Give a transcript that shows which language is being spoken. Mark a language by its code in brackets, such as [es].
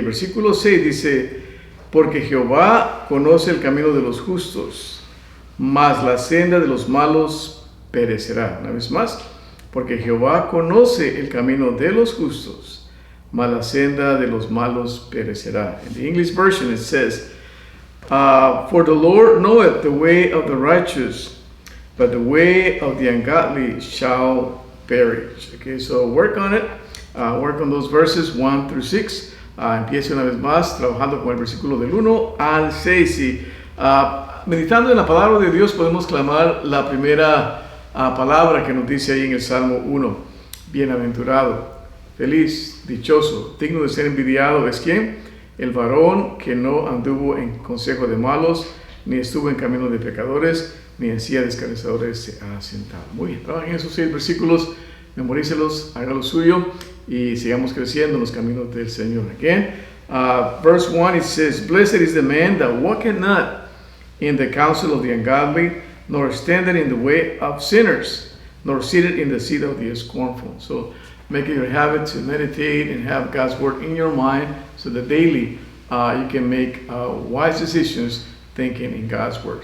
[es] Versículo 6 dice: porque Jehová conoce el camino de los justos, mas la senda de los malos perecerá. Una vez más, porque Jehová conoce el camino de los justos, mas la senda de los malos perecerá. [en] In the English version it says, for the Lord knoweth the way of the righteous, but the way of the ungodly shall perish. Okay, so work on it. Work on those verses 1 through 6. [es] Empiece una vez más trabajando con el versículo del 1 al 6. Y meditando en la palabra de Dios podemos clamar la primera palabra que nos dice ahí en el Salmo 1. Bienaventurado, feliz, dichoso, digno de ser envidiado. ¿Es quién? El varón que no anduvo en consejo de malos, ni estuvo en camino de pecadores, ni en silla de escarnecedores se ha sentado. Muy bien, trabajen esos 6 versículos, memorícelos, hágalo suyo y sigamos creciendo en los caminos del Señor. [en] Again, verse 1, it says, blessed is the man that walketh not in the counsel of the ungodly, nor standeth in the way of sinners, nor sitteth in the seat of the scornful. So make it your habit to meditate and have God's word in your mind so that daily you can make wise decisions thinking in God's word.